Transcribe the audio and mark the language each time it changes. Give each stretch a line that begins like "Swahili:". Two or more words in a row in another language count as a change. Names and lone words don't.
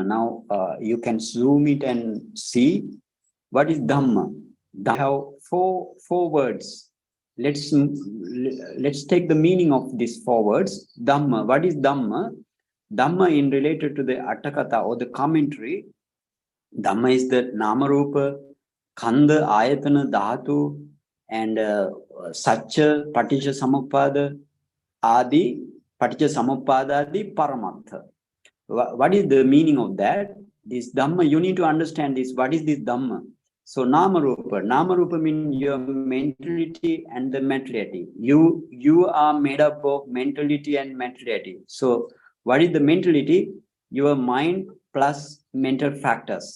English: Now you can zoom it and see what is Dhamma. Dhamma have four words. Let's take the meaning of these 4 words. Dhamma. What is Dhamma? Dhamma in related to the Attakatha or the commentary.
Pali: Dhamma
English: is the
Pali: Namarupa, Khanda, Ayatana, Dhatu, and Satcha, Paticca Samuppada, Adi, Paticca Samuppada, Adi, Paramartha.
English: What is the meaning of that? This Dhamma, you need to understand this. What is this Dhamma? So Namarupa. Namarupa means your mentality and the materiality. You are made up of mentality and materiality. So what is the mentality? Your mind plus mental factors.